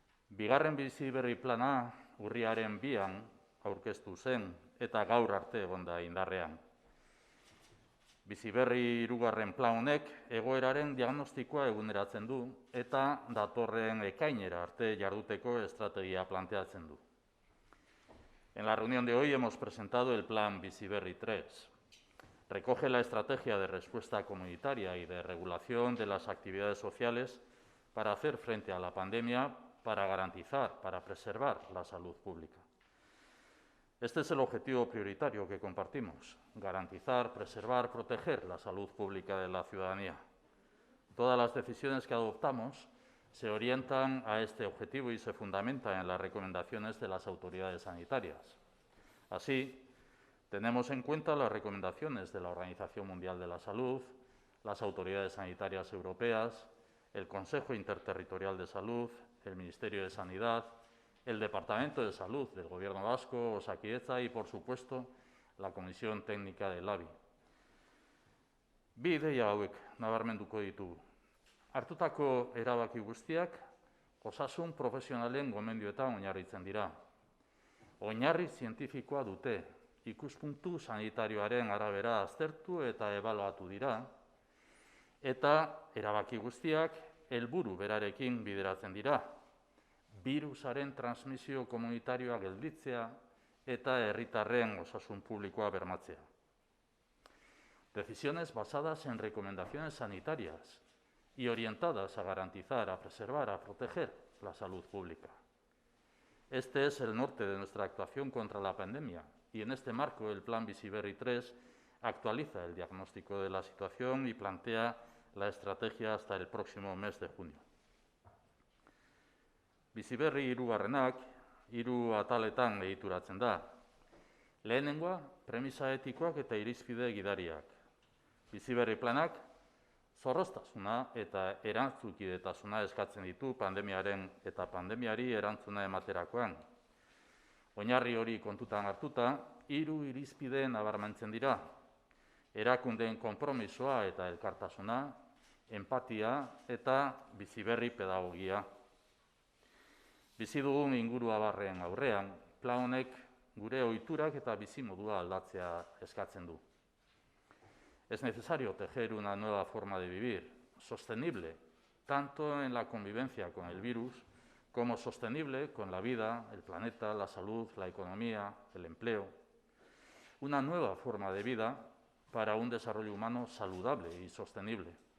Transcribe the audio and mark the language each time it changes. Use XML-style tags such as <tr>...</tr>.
<eu>Bigarren biziberri plana urriaren 2an aurkeztu zen eta gaur arte egon da indarrean. Biziberri hirugarren plan honek egoeraren diagnostikoa eguneratzen du eta datorren ekainera arte jarduteko estrategia planteatzen du.</eu> <es>En la reunión de hoy hemos presentado el plan Biziberri 3. Recoge la estrategia de respuesta comunitaria y de regulación de las actividades sociales para hacer frente a la pandemia, para garantizar, para preservar la salud pública. Este es el objetivo prioritario que compartimos: garantizar, preservar, proteger la salud pública de la ciudadanía. Todas las decisiones que adoptamos se orientan a este objetivo y se fundamentan en las recomendaciones de las autoridades sanitarias. Así, tenemos en cuenta las recomendaciones de la Organización Mundial de la Salud, las autoridades sanitarias europeas, el Consejo Interterritorial de Salud, el Ministerio de Sanidad, el Departamento de Salud del Gobierno vasco, Osakidetza y, por supuesto, la Comisión Técnica del ABI.</es> <eu>Bi ideia hauek nabarmenduko ditugu. Hartutako erabaki guztiak osasun profesionalen gomendioetan oinarritzen dira. Oinarri zientifikoa dute, ikuspuntu sanitarioaren arabera aztertu eta ebaluatu dira, eta erabaki guztiak helburu berarekin bideratzen dira: birusaren transmisio komunitarioa gelditzea eta herritarren osasun publikoa bermatzea.</eu> <es>Decisiones basadas en recomendaciones sanitarias y orientadas a garantizar, a preservar, a proteger la salud pública. Este es el norte de nuestra actuación contra la pandemia y en este marco el Plan Biziberri 3 actualiza el diagnóstico de la situación y plantea la estrategia hasta el próximo mes de junio.</es> <eu>Biziberri hirugarrenak 3 ataletan egituratzen da. Lehenengoa, premisa etikoak eta irizpide gidariak. Biziberri planak zorroztasuna eta erantzukidetasuna eskatzen ditu pandemiari erantzuna ematerakoan. Oinarri hori kontutan hartuta, 3 irizpide nabarmentzen dira: erakundeen konpromisoa eta elkartasuna, enpatia eta biziberri pedagogia. Bizi dugun inguruabarren aurrean, plan honek gure ohiturak eta bizimodua aldatzea eskatzen du.</eu> <es>Es necesario tejer una nueva forma de vivir, sostenible, tanto en la convivencia con el virus, como sostenible con la vida, el planeta, la salud, la economía, el empleo. Una nueva forma de vida para un desarrollo humano saludable y sostenible.</es>